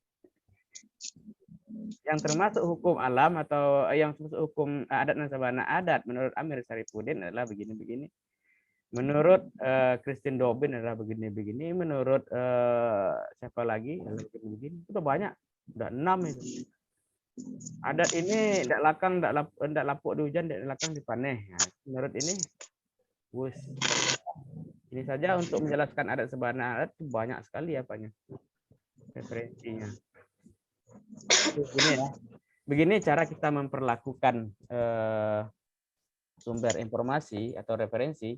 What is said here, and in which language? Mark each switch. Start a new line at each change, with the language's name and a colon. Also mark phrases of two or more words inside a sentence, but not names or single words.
Indonesian: Yang termasuk hukum alam atau yang termasuk hukum adat dan
Minangkabau: sabana adat
Indonesian: menurut Amir Syarifuddin adalah begini-begini. Menurut Christine Dobin adalah begini-begini. Menurut siapa lagi adalah begini-begini. Itu banyak, udah 6 itu. Adat ini
Minangkabau: ndak lakang, ndak lapuk di hujan, ndak lakang dipaneh.
Indonesian: Nah, menurut ini, wus. Ini saja untuk menjelaskan adat
Minangkabau: sabana adat
Indonesian: itu banyak sekali apanya referensinya. Begini ya. Begini cara kita memperlakukan sumber informasi atau referensi.